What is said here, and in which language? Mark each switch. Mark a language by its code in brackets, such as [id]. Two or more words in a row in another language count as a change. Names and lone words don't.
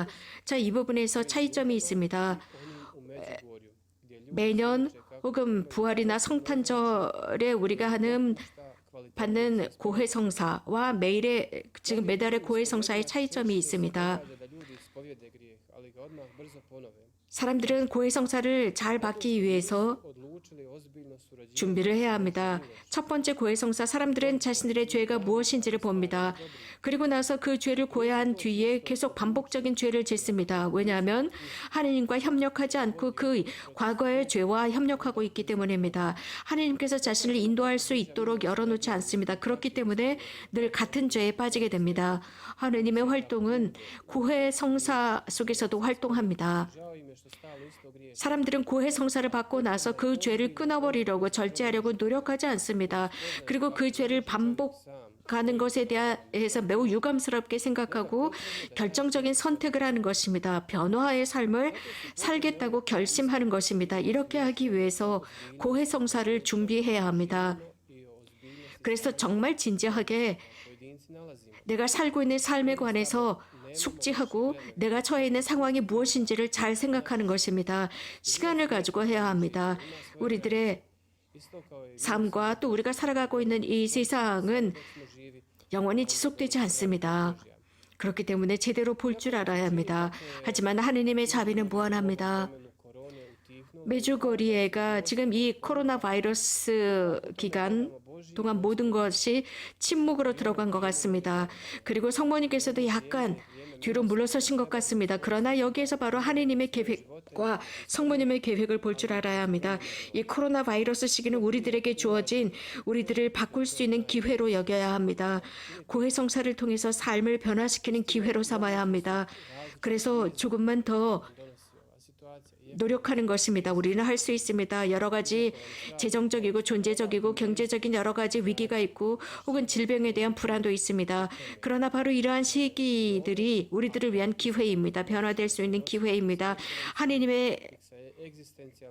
[ko] 자, 이 부분에서 차이점이 있습니다. 매년 혹은 부활이나 성탄절에 우리가 받는 고해성사와 지금 매달의 고해성사의 차이점이 있습니다. 사람들은 고해 성사를 잘 받기 위해서 [hr] odlučili ozbiljno surađivati [ko] 준비를 해야 합니다. 첫 번째 고해 성사, 사람들은 자신들의 죄가 무엇인지를 봅니다. 그리고 나서 그 죄를 고해한 뒤에 계속 반복적인 죄를 짓습니다. 왜냐하면 하느님과 협력하지 않고 그 과거의 죄와 협력하고 있기 때문입니다. 하느님께서 자신을 인도할 수 있도록 열어놓지 않습니다. 그렇기 때문에 늘 같은 죄에 빠지게 됩니다. 하느님의 활동은 고해 성사 속에서도 활동합니다. [hr] žao im je što stalno isto griješe. [ko] 사람들은 고해 성사를 받고 나서 그 죄를 끊어버리려고 절제하려고 노력하지 않습니다. 그리고 그 죄를 반복하는 것에 대해서 매우 유감스럽게 생각하고 결정적인 선택을 하는 것입니다. 변화의 삶을 살겠다고 결심하는 것입니다. 이렇게 하기 위해서 고해 성사를 준비해야 합니다. [hr] I o ozbiljnosti [ko] 그래서 정말 진지하게 [hr] pojedinci nalazimo. [ko] 내가 살고 있는 삶에 관해서 숙지하고 내가 처해 있는 상황이 무엇인지를 잘 생각하는 것입니다. 시간을 가지고 해야 합니다. 우리들의 [hr] Isto kao i [ko] 삶과 또 우리가 살아가고 있는 이 세상은 [hr] smo živi [ko] 영원히 지속되지 않습니다. 그렇기 때문에 제대로 볼 줄 알아야 합니다. 하지만 하느님의 자비는 무한합니다. [hr] vremenu korone utihnuo [ko] 메주고리에가 지금 이 코로나 바이러스 기간 동안 모든 것이 침묵으로 들어간 것 같습니다. 그리고 성모님께서도 약간 뒤로 물러서신 것 같습니다. 그러나 여기에서 바로 하느님의 계획과 성모님의 계획을 볼 줄 알아야 합니다. 이 코로나 바이러스 시기는 우리들에게 주어진 우리들을 바꿀 수 있는 기회로 여겨야 합니다. 고해 성사를 통해서 삶을 변화시키는 기회로 삼아야 합니다. 그래서 조금만 더 [hr] donosi ova situacija. I [ko] 노력하는 것입니다. 우리는 할 수 있습니다. 여러 가지 재정적이고 존재적이고 경제적인 여러 가지 위기가 있고 혹은 질병에 대한 불안도 있습니다. 그러나 바로 이러한 시기들이 우리들을 위한 기회입니다. 변화될 수 있는 기회입니다. 하느님의 [hr] sa egzistencijalnim